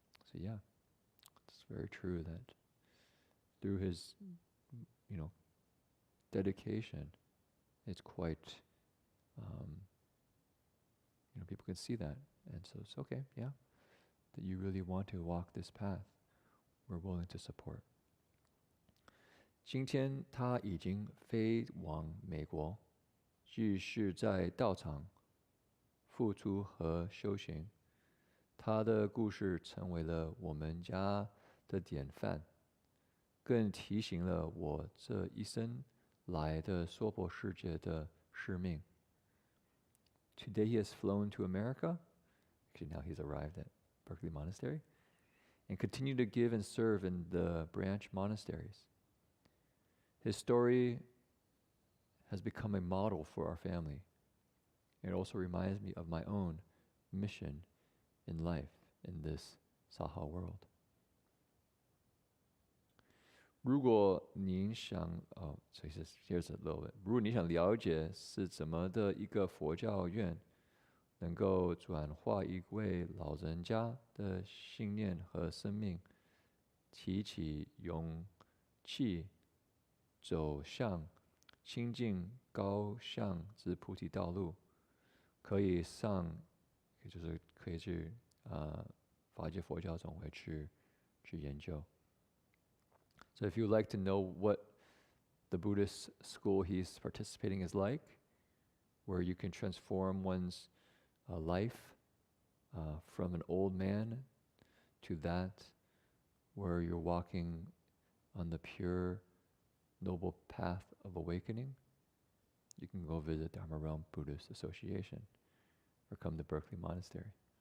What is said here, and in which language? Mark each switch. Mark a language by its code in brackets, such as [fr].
[en] So yeah, it's very true that through his, dedication, it's quite, people can see that. And so it's okay, yeah, that you really want to walk this path. We're willing to support. [zh] 今天他已经飞往美国，继续在道场付出和修行。他的故事成为了我们家的典范，更提醒了我这一生来的娑婆世界的使命。 [en] Today he has flown to America. Actually, now he's arrived at Berkeley Monastery and continued to give and serve in the branch monasteries. His story has become a model for our family. It also reminds me of my own mission in life in this Saha world. [zh] 如果您想所以是 [en] here's a little bit. [zh] 如果你想了解是怎么的一个佛教院能够转化一位老人家的信念和生命，提起勇气走向清净高向之菩提道路，可以就是可以去法界佛教总会去研究。 [en] So if you'd like to know what the Buddhist school he's participating is like, where you can transform one's life from an old man to that where you're walking on the pure, noble path of awakening, you can go visit Dharma Realm Buddhist Association or come to Berkeley Monastery.